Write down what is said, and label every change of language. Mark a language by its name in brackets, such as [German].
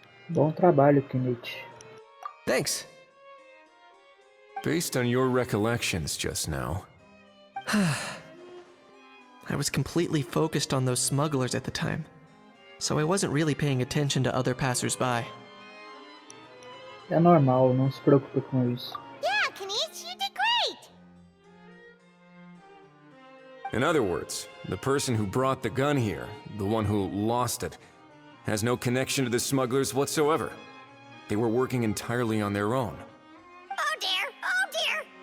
[Portuguese] Bom trabalho, Kenichi. [English] Thanks. Based on your recollections just now, I was completely focused on those smugglers at the time, so I wasn't really paying attention to other passers-by. [Portuguese] É normal, não se preocupe com isso. [English] Yeah, Kenichi, you did great! in other words, the person who brought the gun here, the one who lost it, has no connection to the smugglers whatsoever. They were working entirely on their own. Oh dear, oh dear!